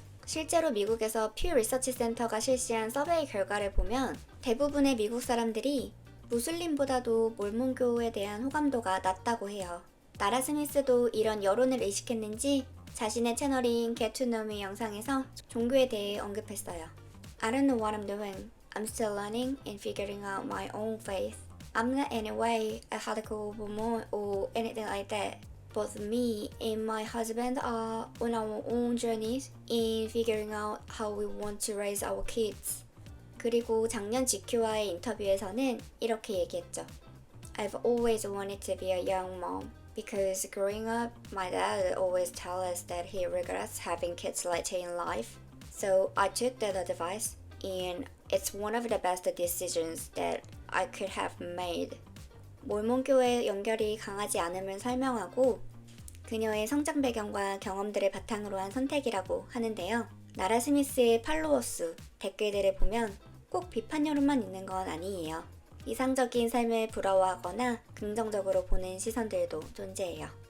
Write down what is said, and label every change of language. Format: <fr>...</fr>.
<ko>실제로 미국에서 퓨 리서치 센터가 실시한 서베이 결과를 보면 대부분의 미국 사람들이 무슬림보다도 몰몬교에 대한 호감도가 낮다고 해요. 나라 스미스도 이런 여론을 의식했는지 자신의 채널인 Get to Know Me 영상에서 종교에 대해 언급했어요.</ko> <en>I don't know what I'm doing. I'm still learning and figuring out my own faith. I'm not in any way a hardcore woman or anything like that. Both me and my husband are on our own journeys in figuring out how we want to raise our kids.</en> <ko>그리고 작년 GQ와의 인터뷰에서는 이렇게 얘기했죠.</ko> <en>I've always wanted to be a young mom because growing up, my dad always tells us that he regrets having kids later in life. So I took that advice and it's one of the best decisions that I could have made.</en> <ko>몰몬교의 연결이 강하지 않음을 설명하고 그녀의 성장 배경과 경험들을 바탕으로 한 선택이라고 하는데요. 나라 스미스의 팔로워 수, 댓글들을 보면 꼭 비판 여론만 있는 건 아니에요. 이상적인 삶을 부러워하거나 긍정적으로 보는 시선들도 존재해요.</ko>